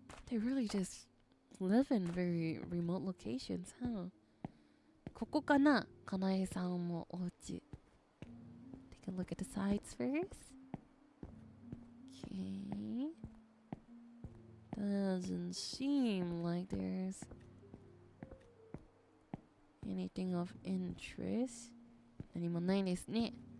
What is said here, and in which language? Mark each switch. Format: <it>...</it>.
<en>They really just live in very remote locations, huh?</en> <ja>ここかな、かなえさんもお家。</ja> <en>Take a look at the sides first. Okay. Doesn't seem like there's anything of interest.</en> <ja>何もないですね。</ja>